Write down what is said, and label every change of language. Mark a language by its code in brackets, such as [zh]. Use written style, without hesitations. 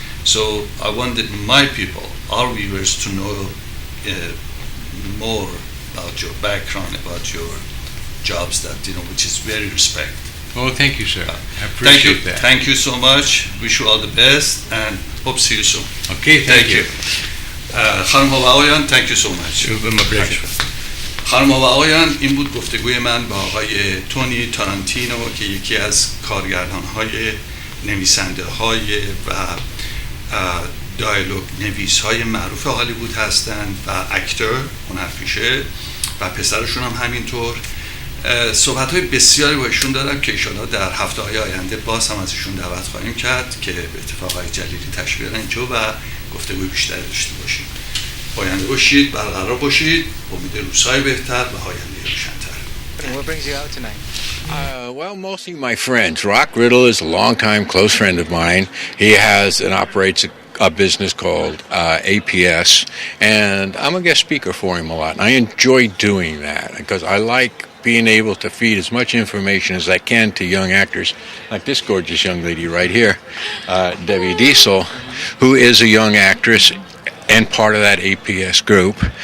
[en] So I wanted my people, our viewers, to know more about your background, about your jobs that, you know, which is very respect. Oh, thank you, sir. I appreciate that. Thank you so much. Wish you all the best and hope to see you soon. Okay, thank you. [fa] خانم ها و آقایان, [en] thank you so much. [fa] خانم ها و آقایان, این بود گفتگوی من با آقای تونی تارانتینو که یکی از کارگردان‌های نویسنده‌های و دایلوگ نویس‌های معروف هالیوود هستند و اکتور، هنرپیشه، و پسرشون هم همینطور. صحبت‌های بسیاری با ایشون دارم که انشاءالله در هفته‌های آینده باز هم از ایشون دعوت خواهیم کرد که به اتفاق آقای جلیلی تشریف بیارن اینجا و گفتگوی بیشتری داشته باشیم. پاینده باشید، برقرار باشید، امید روزهای بهتر و آینده روشن‌تر. [en] What brings you out tonight? Well, mostly my friends. Rock Riddle is a longtime close friend of mine. He has and operates a business called APS, and I'm a guest speaker for him a lot. And I enjoy doing that because I like being able to feed as much information as I can to young actors, like this gorgeous young lady right here, Debbie Diesel, who is a young actress and part of that APS group.